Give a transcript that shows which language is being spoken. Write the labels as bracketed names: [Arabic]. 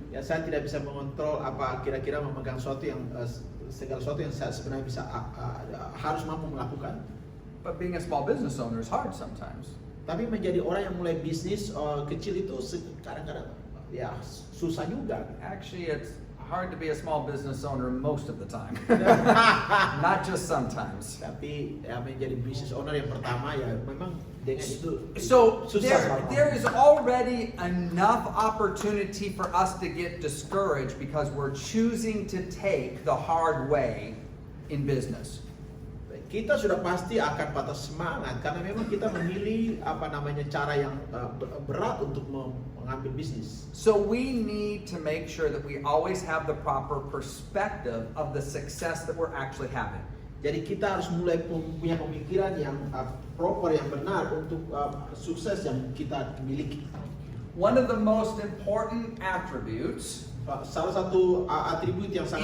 [Indonesian] Ya, saya tidak bisa mengontrol apa kira-kira memegang sesuatu yang segala sesuatu yang saya sebenarnya bisa harus mampu melakukan. [English] But being a small business owner is hard sometimes. [Indonesian] Tapi menjadi orang yang mulai bisnis kecil itu kadang-kadang ya susah juga. [English] Actually, it's hard to be a small business owner most of the time. Not just sometimes. [Indonesian] Tapi ya menjadi business owner yang pertama ya memang dengan itu [English] So [Indonesian] susah. [English] there is already enough opportunity for us to get discouraged because we're choosing to take the hard way in business. [Indonesian] Kita sudah pasti akan patah semangat karena memang kita memilih cara yang berat untuk mengambil bisnis. [English] So we need to make sure that we always have the proper perspective of the success that we're actually having. [Indonesian] Jadi kita harus mulai punya pemikiran yang proper, yang benar untuk sukses yang kita miliki. [English] One of the most important attributes [Indonesian] Salah satu atribut yang sangat